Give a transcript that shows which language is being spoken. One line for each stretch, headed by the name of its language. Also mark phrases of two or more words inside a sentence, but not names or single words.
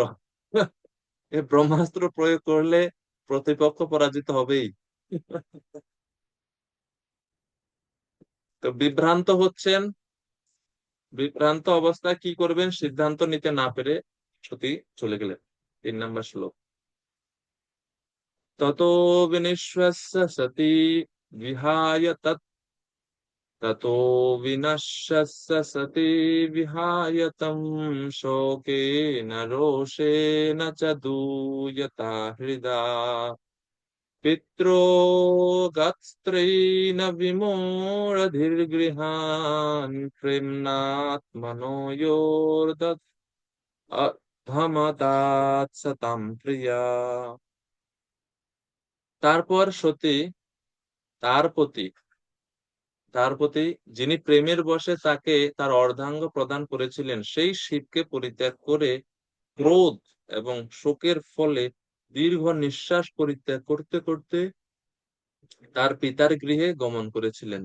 Bangla: এই ব্রহ্মাস্ত্র প্রয়োগ করলে প্রতিপক্ষ পরাজিত হবেই। তো বিভ্রান্ত হচ্ছেন, বিভ্রান্ত অবস্থায় কি করবেন সিদ্ধান্ত নিতে না পেরে সতী চলে গেলেন।
Sanskrit: 3
Bangla: নম্বর শ্লোক।
Sanskrit: ততো বিনিশ্বাস্য সতী বিহায় ততো বিনশ্যস্য সতী বিহায় তম শোকেন রোষেন চ दूयता हृदा पित्रोगस्त्रेण विमूढधीर्गृहान् प्रेम्णात्मनो योर्दत् अधमदात् सतां প্রিয়া।
Bangla: তারপর সতী তার প্রতি তার প্রতি যিনি প্রেমের বশে তাকে তার অর্ধাঙ্গ প্রদান করেছিলেন, সেই শিবকে পরিত্যাগ করে ক্রোধ এবং শোকের ফলে দীর্ঘ নিঃশ্বাস পরিত্যাগ করতে করতে তার পিতার গৃহে গমন করেছিলেন।